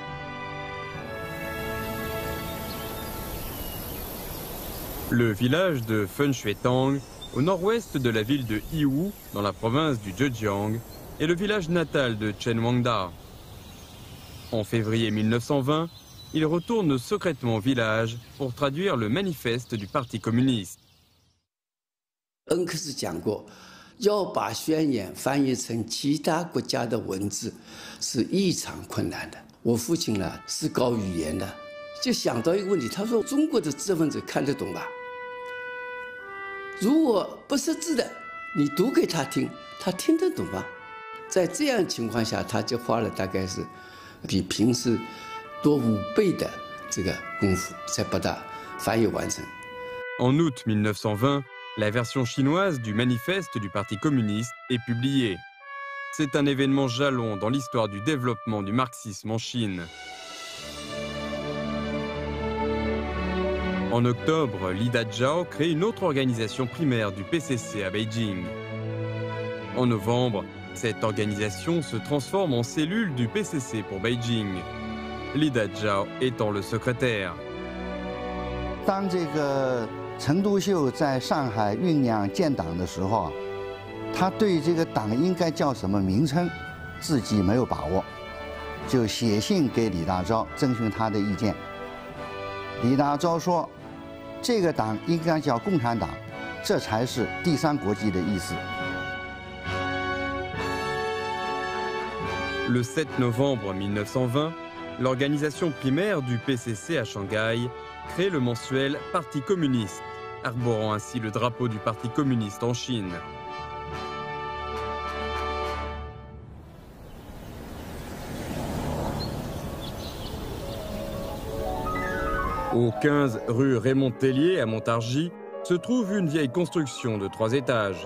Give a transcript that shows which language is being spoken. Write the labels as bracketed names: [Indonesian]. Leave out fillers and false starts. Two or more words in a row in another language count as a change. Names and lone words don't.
[French] Le village de Fenshuetang, au nord-ouest de la ville de Yiwu, dans la province du Zhejiang, est le village natal de Chen Wangda. En février 1920, il retourne secrètement au village pour traduire le manifeste du Parti communiste. [Chinese] 恩克斯讲过，要把宣言翻译成其他国家的文字是异常困难的。我父亲呢是搞语言的，就想到一个问题，他说中国的知识分子看得懂吧？如果不识字的，你读给他听，他听得懂吗？在这样情况下，他就花了大概是比平时多5倍的这个功夫，才把它翻译完成。 [French] En août 1920, la version chinoise du manifeste du Parti communiste est publiée. C'est un événement jalon dans l'histoire du développement du marxisme en Chine. En octobre, Li Dazhao crée une autre organisation primaire du PCC à Beijing. En novembre, cette organisation se transforme en cellule du PCC pour Beijing, Li Dazhao étant le secrétaire. [Chinese] 当这个陈独秀在上海酝酿建党的时候啊，他对这个党应该叫什么名称，自己没有把握，就写信给李大钊征询他的意见。李大钊说，这个党应该叫共产党，这才是第三国际的意思。 [French] Le 7 novembre 1920, l'organisation primaire du PCC à Shanghai crée le mensuel Parti communiste, arborant ainsi le drapeau du Parti communiste en Chine. Au 15 rue Raymond Tellier à Montargis se trouve une vieille construction de 3 étages.